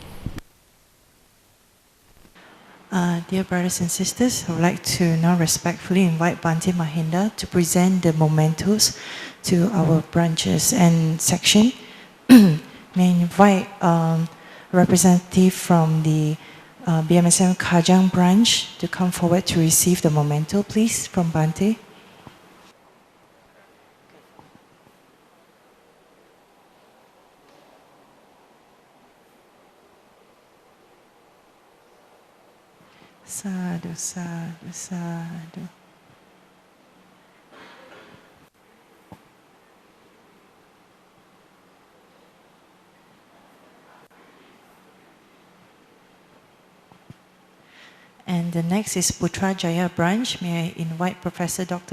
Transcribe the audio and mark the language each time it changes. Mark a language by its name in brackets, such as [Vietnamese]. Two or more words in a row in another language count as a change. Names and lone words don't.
[English] Dear brothers and sisters, I would like to now respectfully invite Bhante Mahinda to present the mementos to our branches and section. May I invite a representative from the BMSM Kajang branch to come forward to receive the memento, please, from Bhante. [Pali] Sadhu, sadhu, sadhu. [English] And the next is Putrajaya branch. May I invite Professor Dr.